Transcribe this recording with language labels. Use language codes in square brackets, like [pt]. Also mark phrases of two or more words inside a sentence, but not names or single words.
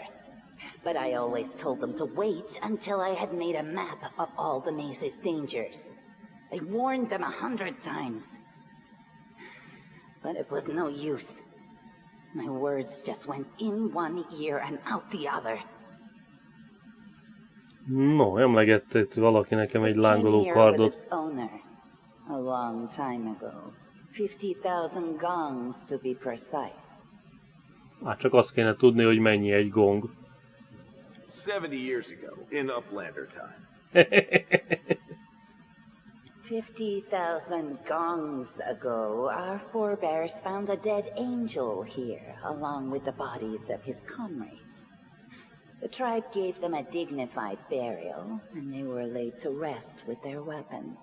[en] But I always told them to wait until I had made a map of all the maze's dangers. I warned them 100 times. But it was no use. My words just went in one ear and out the other. No, [hu] emlegette itt valaki nekem egy lángoló kardot. [en] A long time ago. 50,000 gongs to be precise. [hu] Hát csak azt kéne tudni, hogy mennyi egy gong. [en] 70 years ago, in Uplander time. 50,000 gongs ago, our forebears found a dead angel here, along with the bodies of his comrades. The tribe gave them a dignified burial, and they were laid to rest with their weapons.